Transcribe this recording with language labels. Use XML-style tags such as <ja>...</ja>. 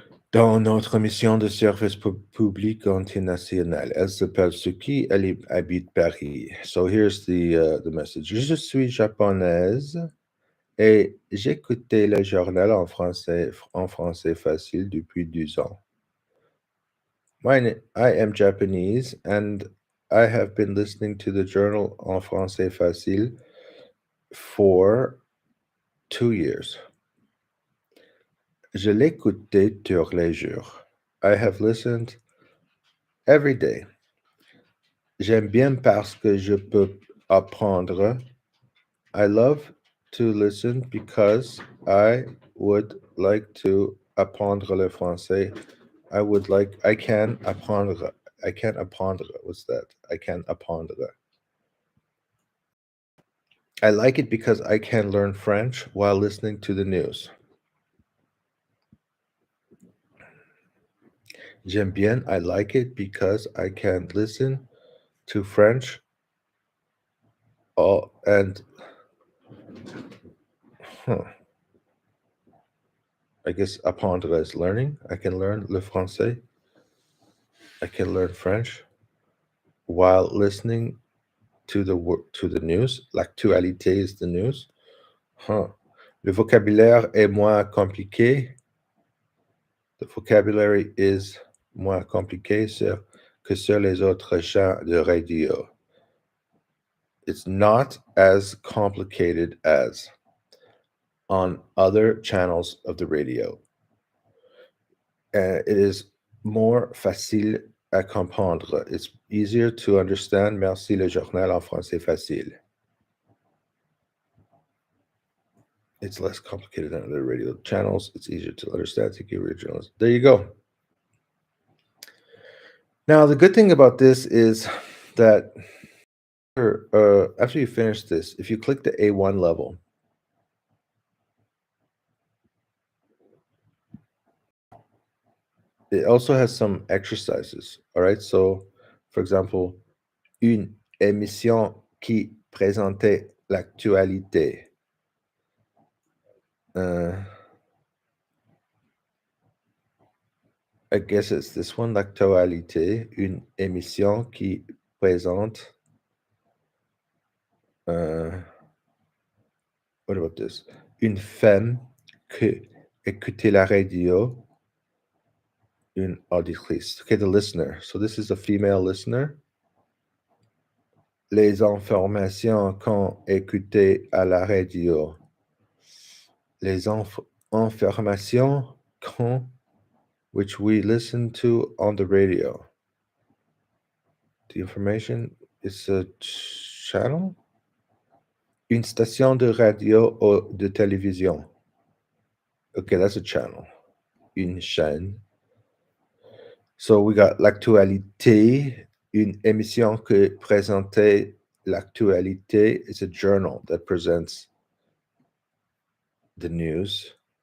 <fr>Dans notre mission de service public international, elle s'appelle Suki, elle habite Paris.</fr> <en>So here's the message.</en> <fr>Je suis japonaise et j'écoutais le journal en français facile depuis 2 ans.</fr> <en>I am Japanese and I have been listening to the journal En Français Facile for 2 years.</en> <fr>Je l'écoutais tous les jours.</fr> <en>I have listened every day.</en> <fr>J'aime bien parce que je peux apprendre.</fr> <en>I love to listen because I would like to</en> <fr>apprendre le français.</fr> <en>I can apprendre. I can apprendre. What's that? I can apprendre. I like it because I can learn French while listening to the news.</en> <fr>J'aime bien.</fr> <en>I like it because I can listen to French and huh, I guess apprendre is learning. I can learn</en> <fr>le français.</fr> <en>I can learn French while listening to the news. L'actualité is the news. Huh.</en> <fr>Le vocabulaire est moins compliqué.</fr> <en>The vocabulary is</en> <fr>moins compliqué que sur les autres chaînes de radio.</fr> <en>It's not as complicated as on other channels of the radio. It is more</en> <fr>facile à comprendre.</fr> <en>It's easier to understand.</en> <fr>Merci le journal en français facile.</fr> <en>It's less complicated than other radio channels. It's easier to understand. Thank you, originals. There you go. Now, the good thing about this is that after you finish this, if you click the A1 level, it also has some exercises. All right. So, for example,</en> <fr>une émission qui présentait l'actualité.</fr> <en>I guess it's this one, l'actualité,</en> <fr>une émission qui présente.</fr> <en>What about this?</en> <fr>Une femme qui écoutait la radio. Une auditrice.</fr> <en>Okay, the listener. So this is a female listener.</en> <fr>Les informations qu'on écoutait à la radio. Les informations qu'on,</fr> <en>which we listen to on the radio. The information is a channel.</en> <fr>Une station de radio ou de télévision.</fr> <en>Okay, that's a channel.</en> <fr>Une chaîne.</fr> <en>So we got</en> <fr>l'actualité, une émission que présentait l'actualité.</fr> <en>It's a journal that presents the news.</en>